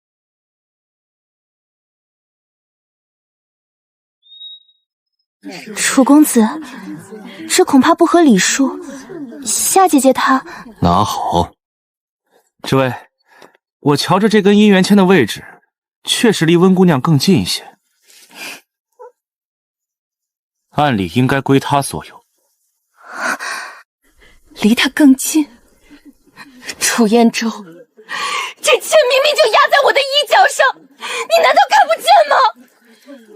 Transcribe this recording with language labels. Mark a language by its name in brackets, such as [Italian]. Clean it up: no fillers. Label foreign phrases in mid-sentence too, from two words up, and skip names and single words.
[Chinese] 楚公子，这恐怕不合礼数。夏姐姐她…… 拿好。这位，我瞧着这根姻缘签的位置，确實離溫姑娘更近一些，按理應該歸她所有。離她更近？楚彥州，這籤明明就壓在我的衣角上，你難道看不見嗎？